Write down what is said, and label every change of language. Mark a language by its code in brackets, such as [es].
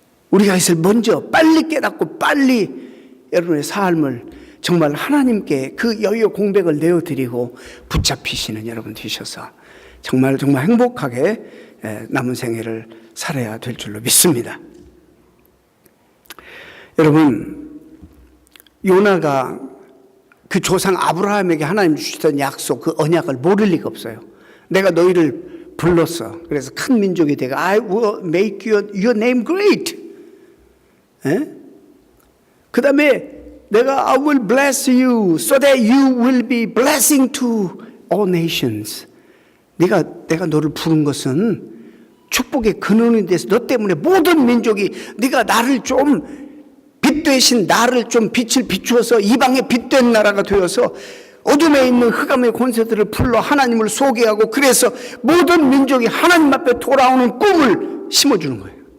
[ko] 우리가 이것을 먼저 빨리 깨닫고 빨리 여러분의 삶을 정말 하나님께 그 여유 공백을 내어드리고 붙잡히시는 여러분 되셔서 정말 행복하게 남은 생애를 살아야 될 줄로 믿습니다. 여러분, 요나가 그 조상 아브라함에게 하나님 주셨던 약속, 그 언약을 모를 리가 없어요. 내가 너희를 불렀어. 그래서 큰 민족이 되고 [en] I will make your name great. [ko] 그 다음에 내가 [en] I will bless you so that you will be blessing to all nations. [ko] 내가 너를 부른 것은 축복의 근원이 돼서 너 때문에 모든 민족이 네가 나를 좀 빛 대신 나를 좀 빛을 비추어서 이방의 빛된 나라가 되어서 어둠에 있는 흑암의 권세들을 불러 하나님을 소개하고 그래서 모든 민족이 하나님 앞에 돌아오는 꿈을 심어주는 거예요.